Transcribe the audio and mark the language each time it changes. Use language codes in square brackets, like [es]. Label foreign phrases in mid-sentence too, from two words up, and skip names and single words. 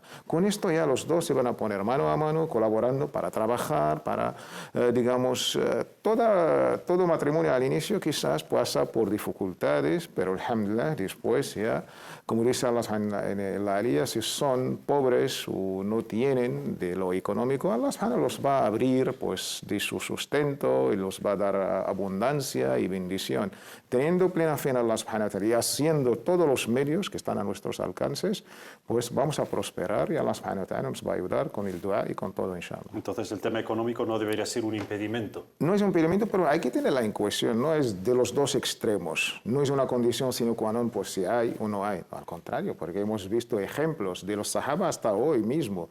[es] Con esto ya los dos se van a poner mano a mano, colaborando para trabajar, para, digamos, todo matrimonio al inicio quizás pasa por dificultades, pero alhamdulillah, después ya, como dice Allah en la aliyah, si son pobres o no tienen de lo económico, Allah los va a abrir pues, de su sustento y los va a dar abundancia y bendición. Teniendo plena fe en a Allah [ar] سبحانه وتعالى [es] y haciendo todos los medios que están a nuestros alcances, pues vamos a prosperar y Allah [ar] سبحانه وتعالى [es] nos va a ayudar con el dua y con todo, inshallah. Entonces el tema económico no debería ser un impedimento. No es un impedimento, pero hay que tenerla en cuestión, no es de los dos extremos, no es una condición [la] sine qua non [es] por si hay o no hay, al contrario, porque hemos visto ejemplos de los sahaba hasta hoy mismo.